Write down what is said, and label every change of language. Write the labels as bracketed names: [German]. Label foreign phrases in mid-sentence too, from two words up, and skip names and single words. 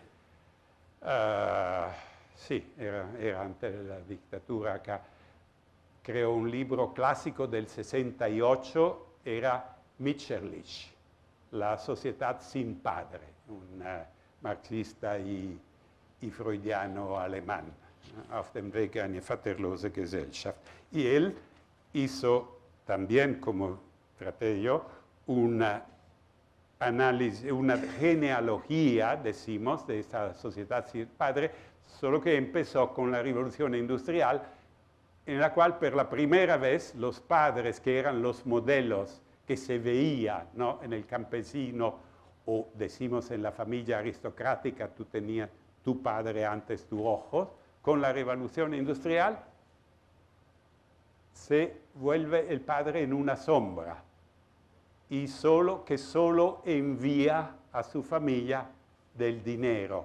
[Spanish] sí, era antes de la dictadura acá, creó un libro clásico del 68, era Mitscherlich, La sociedad sin padre, un marxista y freudiano alemán, [German] auf dem Weg eine vaterlose Gesellschaft. [Spanish] Y él hizo también, como traté yo, una análisis, una genealogía, decimos, de esta sociedad sin padre, solo que empezó con la revolución industrial, en la cual por la primera vez los padres, que eran los modelos que se veía, ¿no?, en el campesino, o decimos en la familia aristocrática, tú tenías tu padre antes tu ojo, con la revolución industrial se vuelve el padre en una sombra, y solo envía a su familia del dinero.